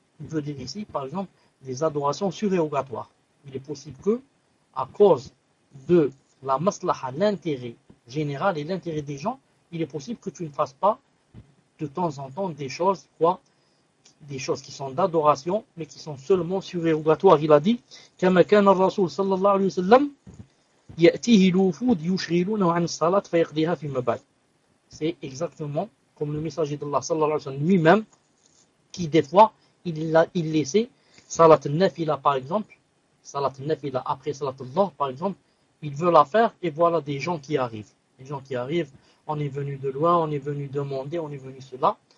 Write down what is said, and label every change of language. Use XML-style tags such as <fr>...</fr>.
<fr>Il veut dire ici, par exemple, des adorations surérogatoires. Il est possible que, à cause de la maslaha, l'intérêt général et l'intérêt des gens, il est possible que tu ne fasses pas de temps en temps des choses, quoi, des choses qui sont d'adoration, mais qui sont seulement surérogatoires. Il a dit,</fr> <ar>كما كان الرسول صلى الله عليه وسلم يأتيه الوفود يشغلونه عن الصلاة فيقضيها في المبال.</ar> <fr>C'est exactement comme le messager d'Allah</fr> <ar>صلى الله عليه وسلم</ar> <fr>lui-même, qui des fois, il laissait Salat al-Nafila par exemple, Salat al-Nafila après Salat al-Dhuhr par exemple, il veut la faire et voilà des gens qui arrivent. Des gens qui arrivent, on est venu de loin, on est venu demander, on est venu cela.</fr>